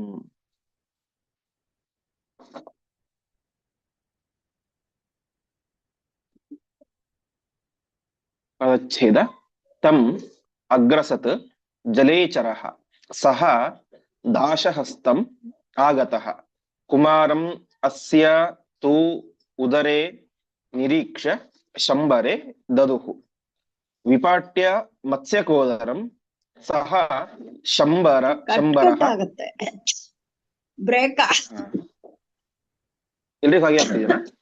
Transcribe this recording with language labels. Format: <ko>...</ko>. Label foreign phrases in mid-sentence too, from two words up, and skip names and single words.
<kn>ಪದಚ್ಛೇದ.</kn> <sa>ತಂ ಅಗ್ರಸತ್ ಜಲೇಚರಃ ಸಹ ದಾಶಹಸ್ತಂ ಆಗತಃ ಕುಮಾರಂ ಅಸ್ಯ ತು ಉದರೇ ನಿರೀಕ್ಷ ಶಂಬರೆ ದದುಹು. ವಿಪಾಟ್ಯ ಮತ್ಸ್ಯಕೋದರಂ ಸಹ ಶಂಬರಃ.</sa> <kn>ಬ್ರೇಕ್ ಎಲ್ರಿಗೂ ಹಾಗೆ ಆಗ್ತಿದೆಯಾ?</kn>